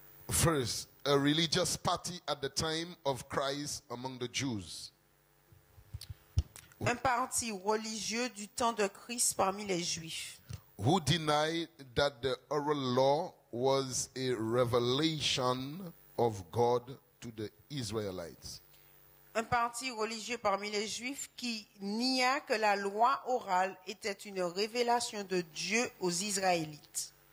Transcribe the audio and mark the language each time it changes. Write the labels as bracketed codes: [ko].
[en] First, a religious party at the time of Christ among the Jews. [fr] Un parti religieux du temps de Christ parmi les Juifs. [en] Who denied that the oral law was a revelation of God to the Israelites. [fr] Un parti religieux parmi les Juifs qui nia que la loi orale était une révélation de Dieu aux Israélites.